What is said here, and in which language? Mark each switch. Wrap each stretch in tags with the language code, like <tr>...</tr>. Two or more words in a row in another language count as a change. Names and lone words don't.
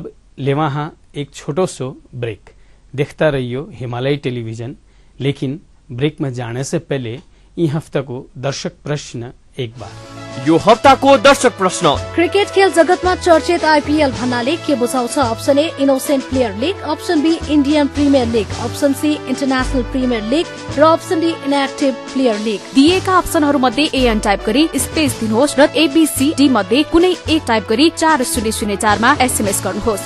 <mwr>लेवा हाँ एक छोटो सो ब्रेक। देखता रहियो हिमालय टेलीविजन। लेकिन ब्रेक में जाने से पहले ई हफ्ता को दर्शक प्रश्न एक बार।</mwr> <ne>यो हप्ताको दर्शक प्रश्न। क्रिकेट खेल जगतमा चर्चित आईपीएल भन्नाले के बुझाउँछ? अप्सन ए इनोसेन्ट प्लेयर लीग, अप्सन बी इन्डियन प्रिमियर लीग, अप्सन सी इन्टरनेशनल प्रिमियर लीग र अप्सन डी इनएक्टिभ प्लेयर लीग। दिएका अप्सनहरू मध्ये एएन टाइप गरी स्पेस दिनुहोस् र एबीसी मध्ये कुनै एक टाइप गरी 4004 मा एसएमएस गर्नुहोस्</ne>